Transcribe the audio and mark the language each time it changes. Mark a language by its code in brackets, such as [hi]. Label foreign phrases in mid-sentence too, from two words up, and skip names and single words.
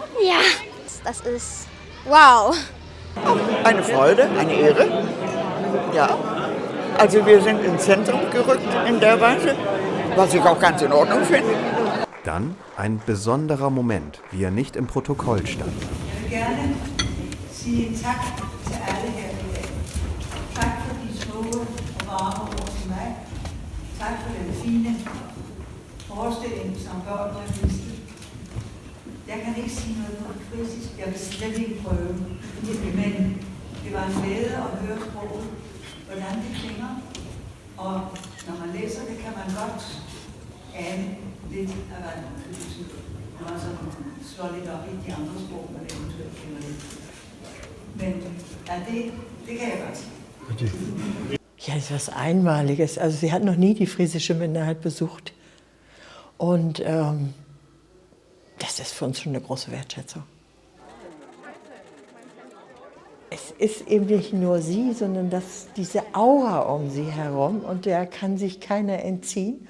[de] Ja, das ist wow. Eine Freude, eine Ehre. Ja, also wir sind ins Zentrum gerückt in der Weise, was ich auch ganz in Ordnung finde. Dann ein besonderer Moment, wie er nicht im Protokoll stand. [da] Ich vil gerne sige tak til alle her i dag. Tak for de smukke og varme ord til mig. Tak for den fine forestilling, som børnene viste. Jeg kan ikke sige noget på frisisk. Jeg vil slet ikke prøve. Men det var en glæde at høre sproget, hvordan det klinger. Og når man læser det, kan man godt ane lidt af, hvad det betyder. Når man så slår lidt op i de andre sprog, man eventuelt kender det. Men ja, det kan jeg godt sige. [de] Ja, das ist was Einmaliges. Also sie hat noch nie die friesische Minderheit besucht. Und das ist für uns schon eine große Wertschätzung. Es ist eben nicht nur sie, sondern diese Aura um sie herum, und der kann sich keiner entziehen.